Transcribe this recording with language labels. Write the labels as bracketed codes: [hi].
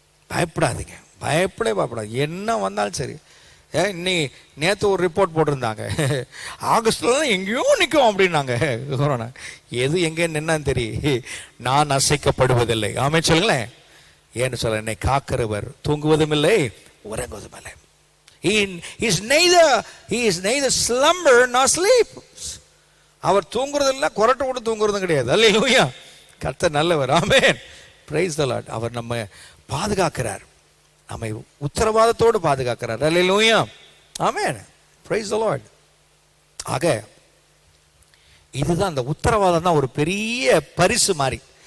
[ta] பயப்படாதீங்க, பயப்படாது. என்ன வந்தாலும் சரி. நேற்று ஒரு ரிப்போர்ட் போட்டிருந்தாங்க, ஆகஸ்ட்ல தான் எங்கேயோ நிற்கும் அப்படின்னாங்க கொரோனா. எது எங்கே நின்னான்னு தெரியும். நான் அசைக்கப்படுவதில்லை. ஆமே சொல்லுங்களேன். ஏன்னு சொல்ல, என்னை காக்கிறவர் தூங்குவதும் இல்லை உறங்குவதும் இல்லை. [en] He is neither slumber nor sleep. [ta] அவர் தூங்குறது இல்லை, கொரட்டை கூட தூங்குறதும் கிடையாது. அல்லேலூயா. கர்த்தர் நல்லவர். ஆமென். [en] Praise the Lord. [ta] அவர் நம்ம பாதுகாக்கிறார், நம்மை உத்தரவாதத்தோடு பாதுகாக்கிறார். அல்லேலூயா. ஆமென். [en] Praise the Lord. [ta] ஆக இதுதான் அந்த உத்தரவாதம் தான் ஒரு பெரிய பரிசு மாதிரி.